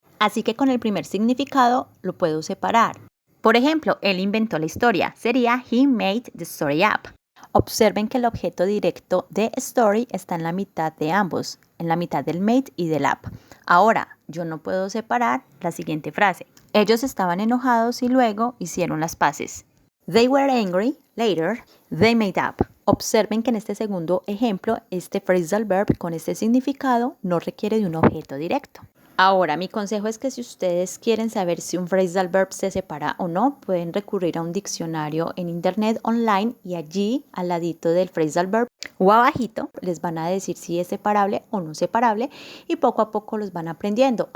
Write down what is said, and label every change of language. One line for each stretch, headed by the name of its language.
Spanish: Así que con el primer significado lo puedo separar. Por ejemplo, él inventó la historia, sería
English: he made the story up.
Spanish: Observen que el objeto directo de story está en la mitad de ambos, en la mitad del made y del up. Ahora, yo no puedo separar la siguiente frase. Ellos estaban enojados y luego hicieron las paces.
English: They were angry, later, they made up.
Spanish: Observen que en este segundo ejemplo, este phrasal verb con este significado no requiere de un objeto directo. Ahora, mi consejo es que si ustedes quieren saber si un phrasal verb se separa o no, pueden recurrir a un diccionario en internet online y allí, al ladito del phrasal verb o abajito, les van a decir si es separable o no separable y poco a poco los van aprendiendo.